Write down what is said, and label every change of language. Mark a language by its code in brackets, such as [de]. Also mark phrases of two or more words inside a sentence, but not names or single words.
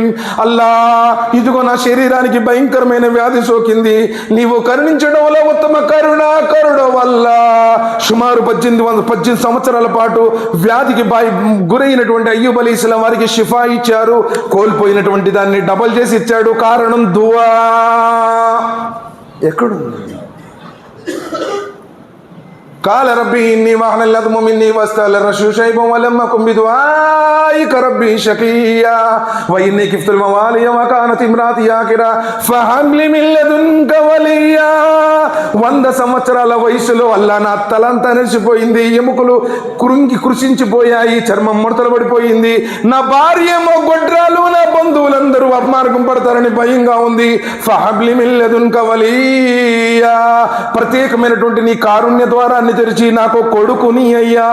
[te] అల్లా, ఇదిగో నా శరీరానికి భయంకరమైన వ్యాధి సోకింది, నీవు కరుణించడంలో ఉత్తమ కరుణ వల్ల సుమారు 18 సంవత్సరాల పాటు వ్యాధికి గురైనటువంటి అయ్యూబ్ అలైహిస్సలాం వారికి షిఫా ఇచ్చారు, కోల్పోయినటువంటి దాన్ని డబల్ చేసి ఇచ్చాడు, కారణం దువా. ఎక్కడుంది? [ar] قال ربي إني وهن العظم مني واشتعل الرأس شيبا ولم أكن بدعائك ربي شقيا وإني خفت الموالي وكانت امرأتي عاقرا فهب لي من لدنك وليا. [te] 100 సంవత్సరాల వయసులో అల్లా నా తలంతా నెరిసిపోయింది, ఎముకలు కృషించిపోయాయి, చర్మం ముడతలు పడిపోయింది, నా భార్య ఏమో గొడ్రాలు, నా బంధువులందరూ అపమార్గం పడతారని భయంగా ఉంది. [ar] فهب لي من لدنك وليا, [te] ప్రత్యేకమైనటువంటి నీ కారుణ్య ద్వారా తెరిచి నాకు కొడుకుని అయ్యా.